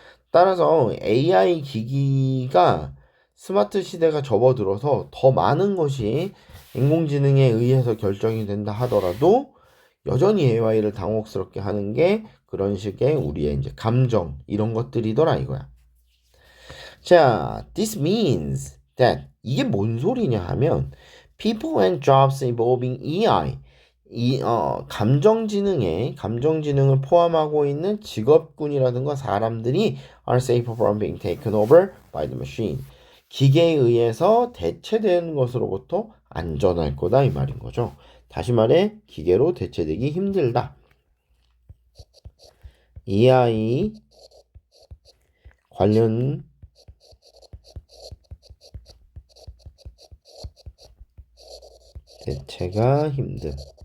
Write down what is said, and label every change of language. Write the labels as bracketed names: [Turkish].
[Korean] 따라서 AI 기기가 스마트 시대가 접어들어서 더 많은 것이 인공지능에 의해서 결정이 된다 하더라도 여전히 AI를 당혹스럽게 하는 게 그런 식의 우리의 이제 감정 이런 것들이더라 이거야. [English] 자, this means that, [Korean] 이게 뭔 소리냐 하면 [English] people and jobs involving AI, [Korean] 감정지능을 포함하고 있는 직업군이라든가 사람들이 [English] are safer from being taken over by the machine. [Korean] 기계에 의해서 대체되는 것으로부터 안전할 거다 이 말인 거죠. 다시 말해 기계로 대체되기 힘들다. AI 관련 대체가 힘듦.